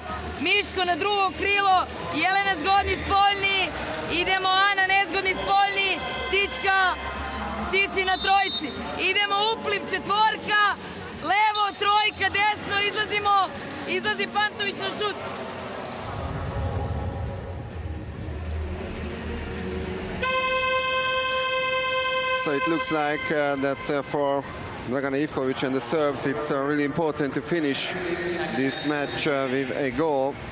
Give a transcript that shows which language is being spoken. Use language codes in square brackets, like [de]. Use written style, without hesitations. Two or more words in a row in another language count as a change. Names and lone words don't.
[sr] Miško na drugo krilo. Jelena zgodni spoljni. Idemo Ana nezgodni spoljni. Tička, ti si na trojci. Idemo upliv 4. Levo, 3, desno, izlazimo. Izlazi Pantović na šut. [en] So it looks like that for Dragana Ivkovic and the Serbs, it's really important to finish this match with a goal.